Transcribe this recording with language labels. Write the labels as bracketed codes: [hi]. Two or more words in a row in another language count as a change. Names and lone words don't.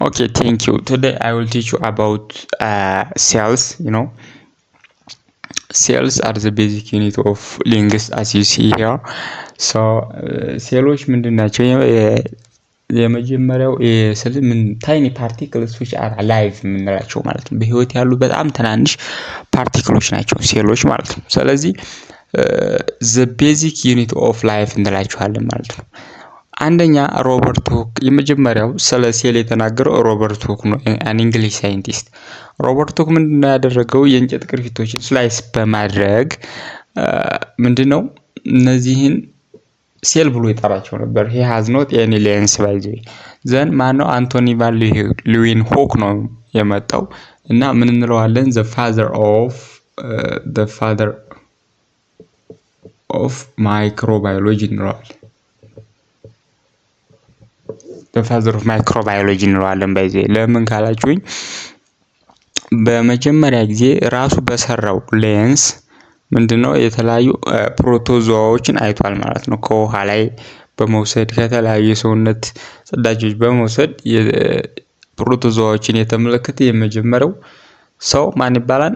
[en] Okay, thank you. Today I will teach you about cells. Cells are the basic unit of linguists, as you see here. [am] So ሴሎች ምንድን ናቸው? የመጀመሪያው ስል ምን [en] tiny particles which are alive [am] የምንላቸው ማለት ነው። በህይወት ያሉ በጣም ትናንሽ ፓርቲክሎች ናቸው ሴሎች ማለት ነው። ስለዚህ [en] the basic unit of life [am] እንላቸዋለን ማለት ነው። አንደኛ ሮበርት ሁክ የመጀመሪያው ስለ ሴል የተናገረው ሮበርት ሁክ ነው። [en] an English scientist [am] ሮበርት ሁክ ምንድነው ያደረገው? የእንጨት ቅርፊቶችን ስላይስ በማድረግ ምንድነው እነዚህን ሴል ብሎ ይጠራቸው ነበር። [en] he has not any lens by the way [am] ዘን ማነው አንቶኒ ቫን ሊውንሆክ ነው የመጣው እና ምን እንለዋለን? [en] the father of microbiology እንለዋለን። the father of microbiology [am] እንለዋለን። በዚህ ለምን ካላችሁኝ በመጀመሪያ ጊዜ ራሱ በሰራው ሌንስ ምንድነው የተለያዩ ፕሮቶዞአዎችን አይቷል ማለት ነው። ከውሃ ላይ በመውሰድ ከተለያዩ የሰውነት ጽዳጆች በመውሰድ የፕሮቶዞአዎችን የተመለከተ የመጀመሪያው ሰው ማን ይባላል?